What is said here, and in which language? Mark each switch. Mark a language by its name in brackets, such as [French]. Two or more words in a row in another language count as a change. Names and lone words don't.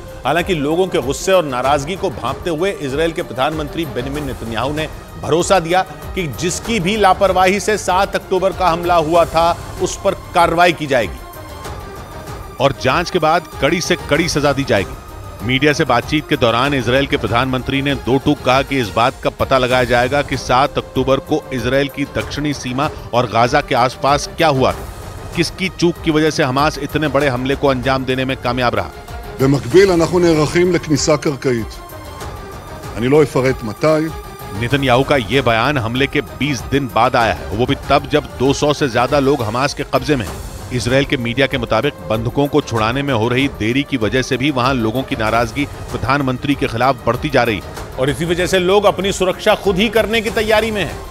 [Hindi] हालांकि लोगों के गुस्से और नाराजगी को भांपते हुए इजराइल के प्रधानमंत्री बेनिमिन नेतन्याहू ने भरोसा दिया कि जिसकी भी लापरवाही से 7 अक्टूबर का हमला हुआ था उस पर कार्रवाई की जाएगी और जांच के बाद कड़ी से कड़ी सजा दी जाएगी। मीडिया से बातचीत के दौरान इजराइल के प्रधानमंत्री ने दो टूक कहा कि इस बात का पता लगाया जाएगा कि 7 अक्टूबर को इजराइल की दक्षिणी सीमा और गाजा के आसपास क्या हुआ था, किसकी चूक की वजह से हमास इतने बड़े हमले को अंजाम देने में कामयाब रहा। [Hebrew] במקביל אנחנו נערכים לכניסה קרקעית. אני לא אפרט מתי. [Hindi] नेतन्याहू का यह बयान हमले के 20 दिन बाद आया है, वो भी तब जब 200 से ज्यादा लोग हमास के कब्जे में हैं। इजराइल के मीडिया के मुताबिक बंधकों को छुड़ाने में हो रही देरी की वजह से भी वहां लोगों की नाराजगी प्रधानमंत्री के खिलाफ बढ़ती जा रही है और इसी वजह से लोग अपनी सुरक्षा खुद ही करने की तैयारी में हैं।